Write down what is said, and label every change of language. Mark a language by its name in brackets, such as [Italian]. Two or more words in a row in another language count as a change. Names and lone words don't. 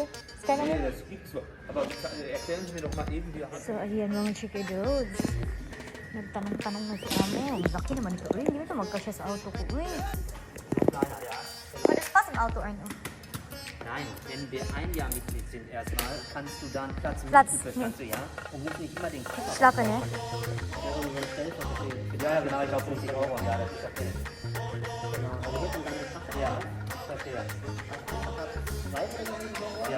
[German] Scanner Nee, mo? das gibt's so. Aber erklären Sie mir doch mal eben, wie er hat. [Filipino] So, ayan mga Chikidus. Nagtanong-tanong na si Amo. Laki naman ito. Uy, hindi mo ito magkasya sa auto ko. Uy. [German] Das passt im Auto ein. Oh. Nein, wenn wir ein Jahr Mitglied sind erstmal, kannst du dann Platz Platz, mieten für das ganze Jahr und musst nicht immer den Koffer. Schlappe, ne? Ja, ja, genau, ich glaube 50 Euro im Jahr, das ist okay. Ja, verstehe. Ja.